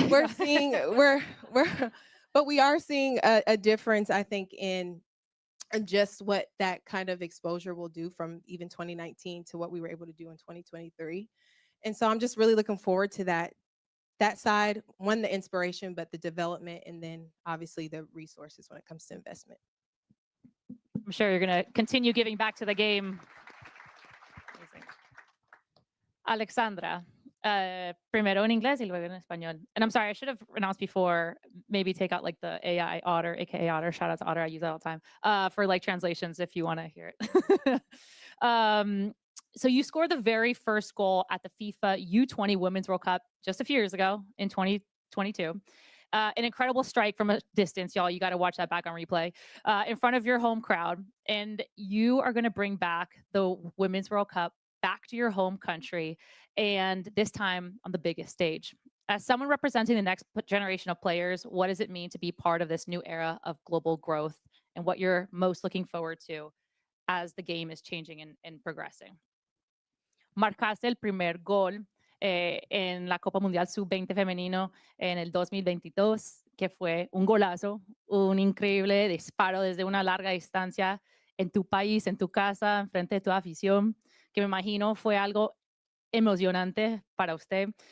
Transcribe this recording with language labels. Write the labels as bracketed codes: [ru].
[en] we're seeing we're but we are seeing a difference, I think, in just what that kind of exposure will do from even 2019 to what we were able to do in 2023. And so I'm just really looking forward to that side, one, the inspiration, but the development, and then obviously the resources when it comes to investment. I'm sure you're going to continue giving back to the game. Amazing. [es] Alexandra, primero en inglés y luego en español. [en] And I'm sorry, I should have announced before, maybe take out like the AI Otter, aka Otter, shout out to Otter, I use that all the time, for like translations if you want to hear it. So you scored the very first goal at the FIFA U20 Women's World Cup just a few years ago in 2022. An incredible strike from a distance, y'all. You got to watch that back on replay in front of your home crowd. And you are going to bring back the Women's World Cup back to your home country, and this time on the biggest stage. As someone representing the next generation of players, what does it mean to be part of this new era of global growth, and what you're most looking forward to as the game is changing and progressing? [es] Marcaste el primer gol en la Copa Mundial Sub-20 femenino en el 2022, que fue un golazo, un increíble disparo desde una larga distancia en tu país, en tu casa, en frente de tu afición, que me imagino fue algo emocionante para usted.